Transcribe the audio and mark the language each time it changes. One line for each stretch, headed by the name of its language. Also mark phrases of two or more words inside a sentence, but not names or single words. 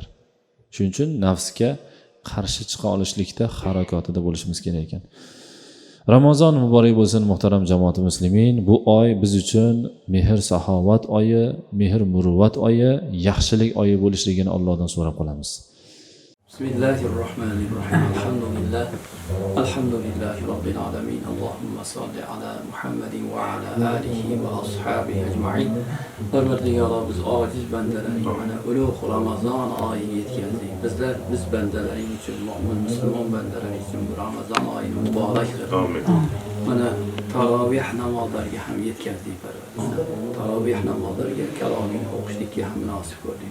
Uzbek: Shuning uchun nafsga qarshi chiqa olishlikda harakatida bo'lishimiz kerak ekan. Ramazon muborak bo'lsin muhtaram jamoat muslimin. Bu oy biz uchun mehr saxovat oyi, mehr muruvvat oyi, yaxshilik oyi bo'lishligini Allohdan so'rab qolamiz.
Arabic: بسم الله الرحمن الرحيم الحمد لله رب العالمين. اللهم صل على محمد وعلى آله وأصحابه أجمعين.
Uzbek: Parvardigor, biz ojiz bandalaring mana ulug' Ramazon oyini yetkazdik. Biz bandalaring uchun, mu'min musulmon bandalaring uchun bu Ramazon oyini muborak qil. Amin. Mana tarovih namozlariga ham yetkazdik Parvardigor. Tarovih namozlariga kaloming o'qishlikka ham munosib ko'rdik.